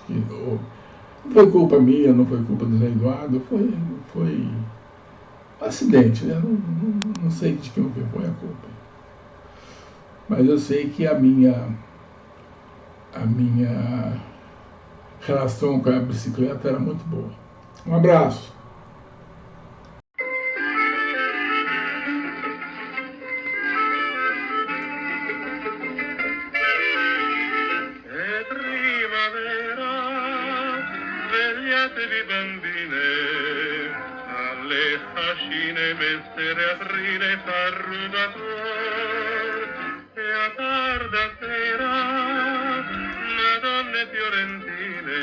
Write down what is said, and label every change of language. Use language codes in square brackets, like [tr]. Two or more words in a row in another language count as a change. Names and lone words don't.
[pt] Que não foi culpa minha, não foi culpa do Zé Eduardo, foi um acidente, né? Não sei de quem foi a culpa. Mas eu sei que a minha relação com a bicicleta era muito boa. Um abraço. [it] Svegliatevi bambine, alle fascine messere a ride far rubator, e a tarda sera, madonne fiorentine,